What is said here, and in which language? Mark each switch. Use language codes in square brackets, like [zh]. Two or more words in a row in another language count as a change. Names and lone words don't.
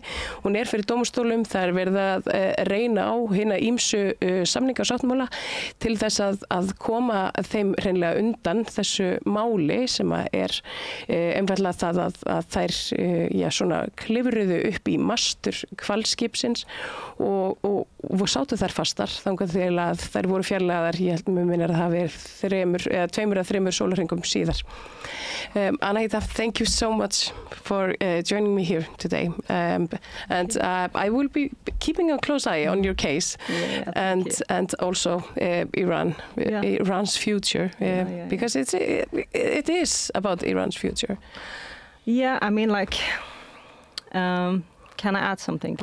[is] Hún fyrir dómstólum, það er verið að reyna á hina ýmsu samninga og sáttmála til þess að koma þeim hreinlega undan þessu máli sem að einfallega það að þær svona klifruðu upp í mastur hvalskipsins og sátu þær fastar þangað til að þær voru fjarlægðar, ég held mér að það verið 2 eða 3 sólarhringum síðar. [en] Agneta, thank you so much for joining me here today, and I will be keeping a close eye on your case, and also Iran's future, because it is about Iran's future. Yeah, I mean, like, can I add something?